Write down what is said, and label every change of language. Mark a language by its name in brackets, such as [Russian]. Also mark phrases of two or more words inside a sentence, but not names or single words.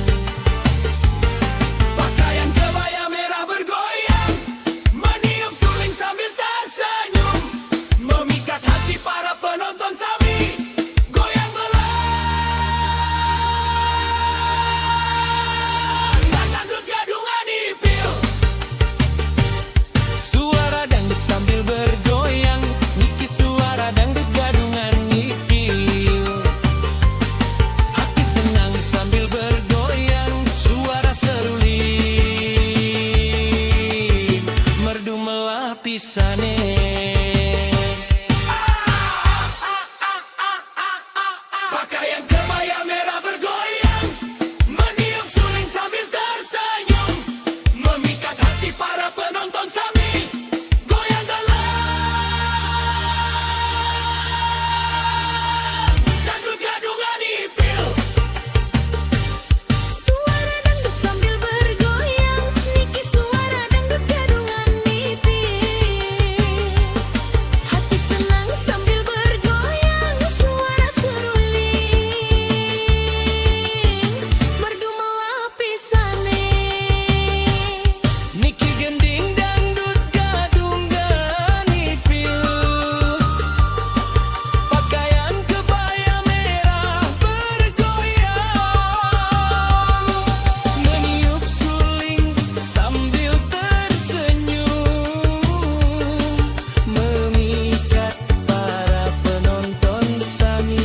[Indonesian] Pakaian kebaya merah bergoyang, meniup suling sambil tersenyum, memikat hati para penonton sami. Goyang belang dangdut gadungan ipil. Suara dangdut sambil bergoyang, Niki suara dangdut gadungan ipil. Hati senang sambil bergoyang, suara seruling merdu [Balinese] melah pisane. [Indonesian] Pakaian kebaya merah bergoyang, meniup suling sambil tersenyum, memikat hati para penonton sami. Goyang dalam dangdut gadungan ipil. Suara dangdut sambil bergoyang, Niki suara dangdut gadungan ipil. Hati senang sambil bergoyang, suara seruling merdu [Balinese] melah pisane. Niki gending dangdut gadungan ipil, [Indonesian] pakaian kebaya merah bergoyang, meniup suling sambil tersenyum, memikat para penonton sami.